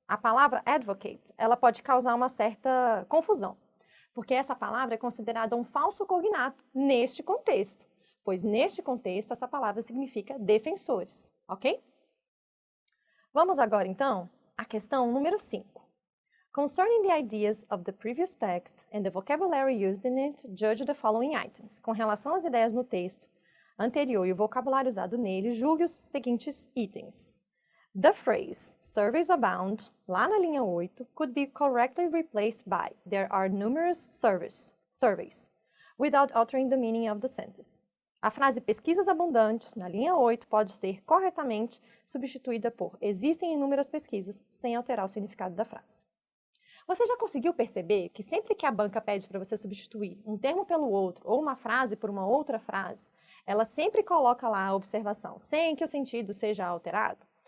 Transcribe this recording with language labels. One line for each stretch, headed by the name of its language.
Portuguese: A palavra advocate, ela pode causar uma certa confusão, porque essa palavra é considerada um falso cognato neste contexto, pois neste contexto essa palavra significa defensores, ok? Vamos agora, então, à questão número 5.
English: Concerning the ideas of the previous text and the vocabulary used in it, judge the following items.
Portuguese: Com relação às ideias no texto anterior e o vocabulário usado nele, julgue os seguintes itens.
English: The phrase surveys abound,
Portuguese: lá na linha 8,
English: could be correctly replaced by there are numerous surveys, without altering the meaning of the sentence.
Portuguese: A frase pesquisas abundantes, na linha 8, pode ser corretamente substituída por existem inúmeras pesquisas, sem alterar o significado da frase. Você já conseguiu perceber que sempre que a banca pede para você substituir um termo pelo outro ou uma frase por uma outra frase, ela sempre coloca lá a observação, sem que o sentido seja alterado?